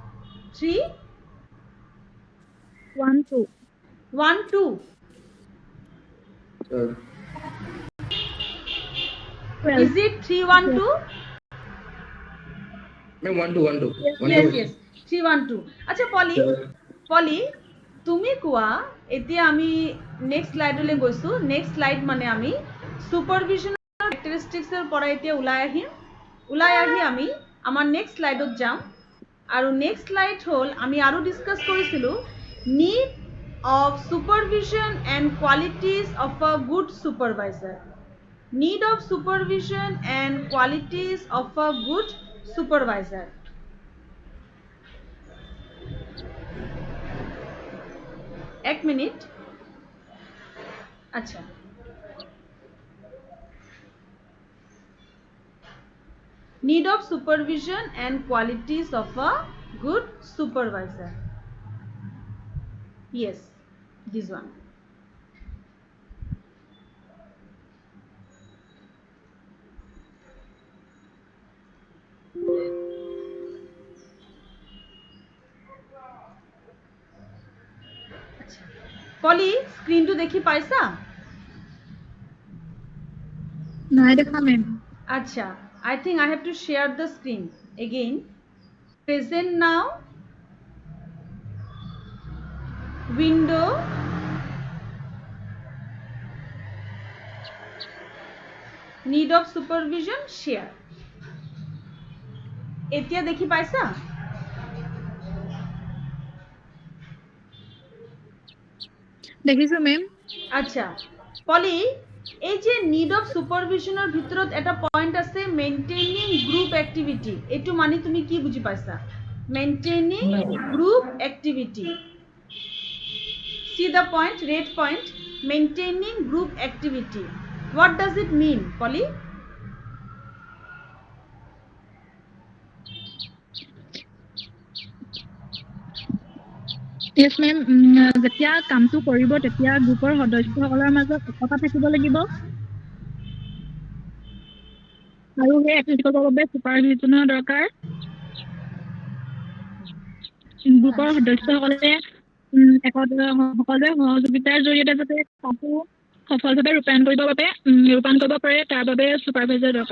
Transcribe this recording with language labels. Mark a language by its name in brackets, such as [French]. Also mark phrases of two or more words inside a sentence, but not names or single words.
[English] 312। Is it 312? Ma'am, 12. Yes, 312. [Assamese] আচ্ছা পলি তুমি কোৱা, এতিয়া আমি [English] next slide [Assamese] গৈছো। [English] next slide [Assamese] মানে আমি সুপাৰভিজনৰ কেৰেক্টাৰিষ্টিক্সৰ পৰা এতিয়া ওলাই আহি আমি আমাৰ [English] next slide [Assamese] যাম। আৰু [English] next slide [Assamese] হ'ল আমি আৰু ডিছকাছ কৰিছিলোঁ [English] need of supervision and qualities of a good supervisor. Need of supervision and qualities of a good supervisor. [Hindi] एक मिनट। अच्छा, [English] need of supervision and qualities of a good supervisor. Yes, this one. [Assamese] পলি স্ক্রিনটো দেখি পাইছা? নাই দেখা ম্যাম। আচ্ছা, [English] I think I have to share the screen again. Present now. Window. Need of supervision, share. [Assamese] এতিয়া দেখি পাইছা? দেখিছো ম্যাম। আচ্ছা পলি, এই যে [English] need of supervision [Assamese] ভিতৰত এটা পয়েন্ট আছে [English] maintaining group activity. [Assamese] এইটো মানে তুমি কি বুজি পাইছা? [English] maintaining group activity. See the point, red point, maintaining group activity. What does it mean, Polly? Yes ma'am, [Assamese] যেতিয়া কামটো কৰিব তেতিয়া গ্ৰুপৰ সদস্যসকলৰ মাজত একতা থাকিব লাগিব আৰু সেই এক্টিভিটিৰ বাবে সুপাৰভিজনৰ দৰকাৰ। গ্ৰুপৰ সদস্যসকলে সকলোৱে সহযোগিতাৰ জৰিয়তে যাতে কামটো সফলভাৱে ৰূপায়ণ কৰিব পাৰে তাৰ বাবে সুপাৰভাইজাৰ দৰকাৰ।